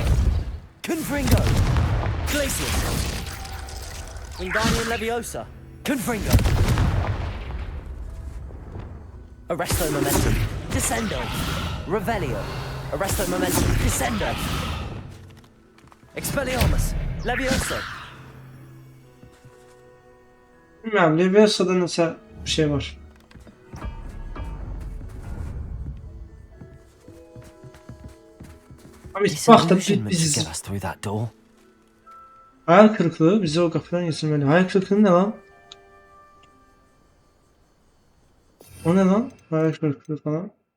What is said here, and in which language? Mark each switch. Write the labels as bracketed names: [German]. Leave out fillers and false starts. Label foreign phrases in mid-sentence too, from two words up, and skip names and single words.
[Latin] Confringo. Glacius. Wingardium Leviosa. Confringo. Arresto Momentum. Descendo. Revelio. Arresto Momentum. Descendo. Expelliarmus. Levioso. [Turkish] Bilmem, Leviosa'da nasıl bir şey var. Amit bak da biz [English] get us through that door. [Turkish] hayal kırıklığı bizi o kapıdan geçirmeli. Hayal kırıklığı ne lan? O ne lan? Hayal kırıklığı falan.